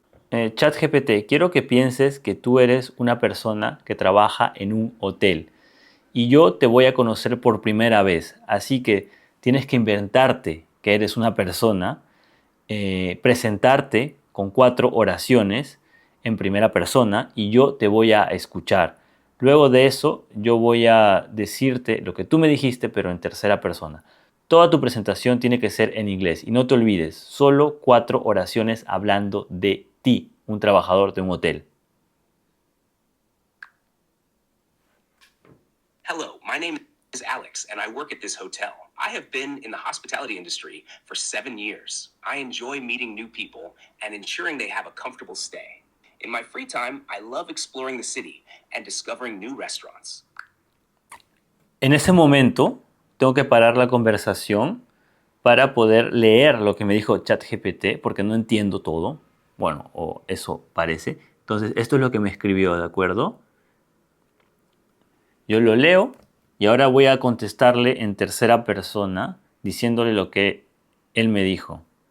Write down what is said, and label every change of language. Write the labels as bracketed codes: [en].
[es] ChatGPT, quiero que pienses que tú eres una persona que trabaja en un hotel y yo te voy a conocer por primera vez, así que tienes que inventarte que eres una persona, presentarte con 4 oraciones en primera persona y yo te voy a escuchar. Luego de eso yo voy a decirte lo que tú me dijiste pero en tercera persona. Toda tu presentación tiene que ser en inglés y no te olvides, solo 4 oraciones hablando de ti, un trabajador de un hotel. [en] Hello, my name is Alex, and I work at this hotel. I have been in the hospitality industry for 7 years. I enjoy meeting new people and ensuring they have a comfortable stay. In my free time, I love exploring the city and discovering new restaurants. [es] En ese momento tengo que parar la conversación para poder leer lo que me dijo ChatGPT, porque no entiendo todo. Bueno, o eso parece. Entonces, esto es lo que me escribió, ¿de acuerdo? Yo lo leo y ahora voy a contestarle en tercera persona, diciéndole lo que él me dijo.